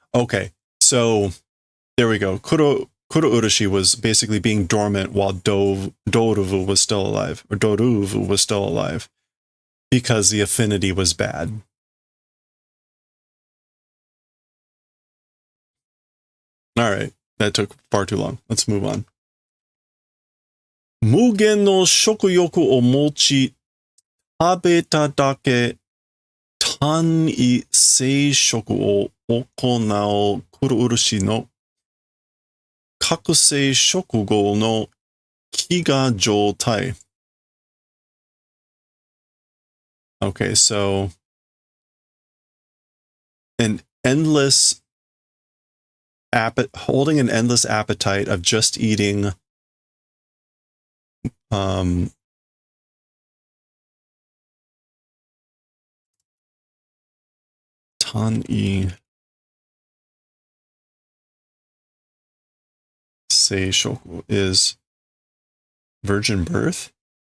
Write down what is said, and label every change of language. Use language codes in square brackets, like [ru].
[en] Okay, so there we go. Kuro Urushi was basically being dormant while Doruvu was still alive, or Doruvu was still alive, because the affinity was bad. All right, that took far too long. Let's move on. [ja] 無限の食欲を持ち、食べただけ単位生殖を行う黒漆の覚醒食後の飢餓状態。 [en] Okay, so an endless holding an endless appetite of just eating Tan-i Seishoku is virgin birth?